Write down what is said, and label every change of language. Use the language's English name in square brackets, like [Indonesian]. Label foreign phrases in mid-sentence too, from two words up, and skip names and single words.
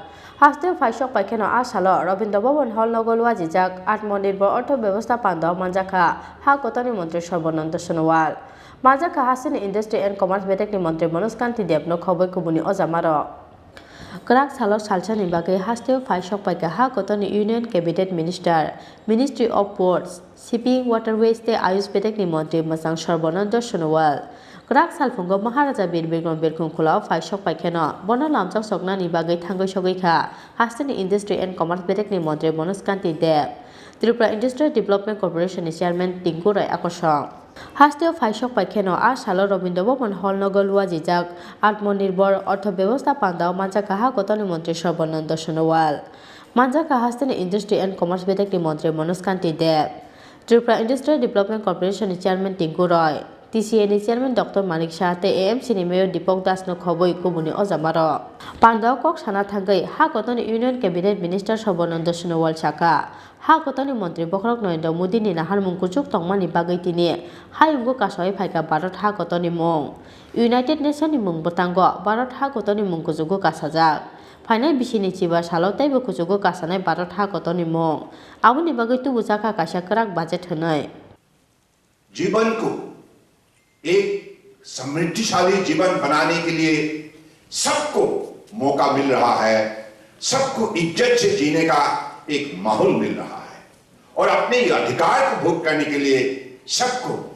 [Kok Borok] Hasil faisok pai keno asalo Rabindra Bhavan Hall nogolwa jijak Atmanirbhar Artho Byabostha Pando manjaka ha kotoni Mantri Sarbananda Sonowal. Manjaka hasil Industry and Commerce Bedekni Mantri Manoj Kanti Debno khoboi kubuni ojamaro. Kerak salo salsani bagai hasil faisok pai ha kotoni [English] Union Cabinet Minister [Kok Borok] Ministry of Ports, Shipping, Waterways te Ayush Bedekni Mantri Masang Sarbananda Sonowal. Kerak salfungo Maharaja Birbirgon Birkhungkhulao faisok paikeno bono lamjak soknani bagai thanggoi sogoi-kha Hasteni Industry and Commerce Bedekni Mantri Manoj Kanti Deb Tripura Industrial Development Corporation ni Chairman Tinku Roy akosong Hasteo faisok paikeno salo Rabindra Bhavan Hall nogolwa jijak Atmanirbhar Artho Byabostha Pando manjaka ha kotoni Mantri Sarbananda Sonowal manjaka Hasteni Industry and Commerce Bedekni Mantri Manoj Kanti Deb Tripura Industrial Development Corporation ni Chairman Tinku Roy TCA ni Chairman Dr. Manik Shah te AMC ni Mayor Deepak Das no khoboi kubuni ojamaro. Pando kok sana thangai ha kotoni [English] Union Cabinet Minister [Kok Borok] Sarbananda Sonowal saka ha kotoni Mantri Bokrok Narendra Modi ni nahar mungkuchuk tongmani bagai tini hayunggo kasoi phaika Bharat ha kotoni mung United Nations ni mung botango Bharat ha kotoni mungkuchugo kasajak. Phainai bisini chiba salo taibo kuchugo kasanai Bharat ha kotoni mung aboni bagai tubu jaka kaisa kerak budget honai. [Hindi] जीवन को एक समृद्धिशाली जीवन बनाने के लिए सबको मौका मिल रहा है, सबको इज्जत से जीने का एक माहौल मिल रहा है और अपने अधिकार को भोग करने के लिए सबको